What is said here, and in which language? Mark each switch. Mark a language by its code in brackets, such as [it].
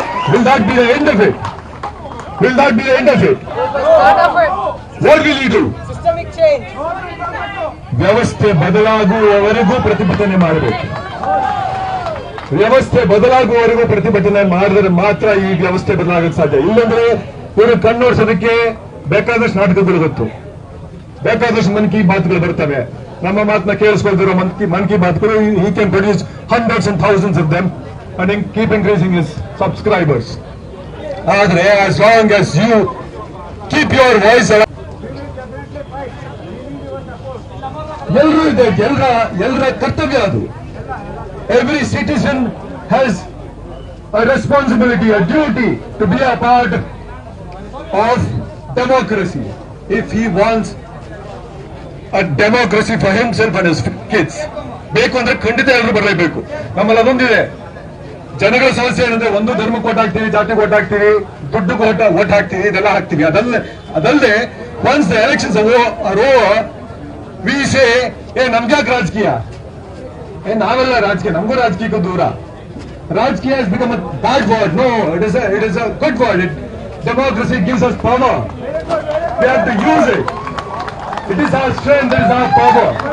[en] Will that be the end of it? Will that be the end of it? What will you do? Systemic change. [kn] ವ್ಯವಸ್ಥೆ ಬದಲಾಗುವವರೆಗೂ ಪ್ರತಿಭಟನೆ ಮಾಡಬೇಕು. ವ್ಯವಸ್ಥೆ ಬದಲಾಗುವವರೆಗೂ ಪ್ರತಿಭಟನೆ ಮಾಡಿದ್ರೆ ಮಾತ್ರ ಈ ವ್ಯವಸ್ಥೆ ಬದಲಾಗಕ್ಕೆ ಸಾಧ್ಯ. ಇಲ್ಲಂದ್ರೆ ಇವರು ಕಣ್ಣೋಡ್ಸೋದಕ್ಕೆ ಬೇಕಾದಷ್ಟು ನಾಟಕಗಳು ಗೊತ್ತು, ಬೇಕಾದಷ್ಟು ಮನ್ ಕಿ ಬಾತ್ಗಳು ಬರ್ತವೆ. ನಮ್ಮ ಮಾತನ್ನ ಕೇಳಿಸ್ಕೊಳ್ತಿರೋ ಮನ್ ಕಿ ಬಾತ್ಗಳು [en] he can produce hundreds and thousands of them and keep increasing his subscribers. [kn] ಆದ್ರೆ [en] as long as you keep your voice [kn] ಎಲ್ಲರೂ ಇದೆ, ಎಲ್ಲರ ಕರ್ತವ್ಯ ಅದು. [en] Every citizen has a responsibility, a duty to be a part of democracy if he wants a democracy for himself and his kids. [kn] ಬೇಕು ಅಂದ್ರೆ ಖಂಡಿತ ಎಲ್ಲರೂ ಬರಲೇಬೇಕು. ನಮ್ಮಲ್ಲಿ ಅದೊಂದಿದೆ, ಜನಗಳ ಸಮಸ್ಯೆ ಏನಂದ್ರೆ ಒಂದು ಧರ್ಮಕ್ಕೆ ಓಟ್ ಹಾಕ್ತೀವಿ, ಜಾತಿಗೆ ಓಟ್ ಹಾಕ್ತೀವಿ, ದುಡ್ಡು ಓಟ್ ಹಾಕ್ತೀವಿ, ಇದೆಲ್ಲ ಹಾಕ್ತೀವಿ. ಅದಲ್ಲದೆ [en] once the elections are over we say [kn] ನಮ್ಗ್ಯಾಕೆ ರಾಜಕೀಯ, ನಾವೆಲ್ಲ ರಾಜಕೀಯ, ನಮಗೂ ರಾಜಕೀಯಕ್ಕೂ ದೂರ. [en] ರಾಜಕೀಯ has become a bad word. No, it is a good word. Democracy gives us power. We have to use it. It is our strength, it is our power.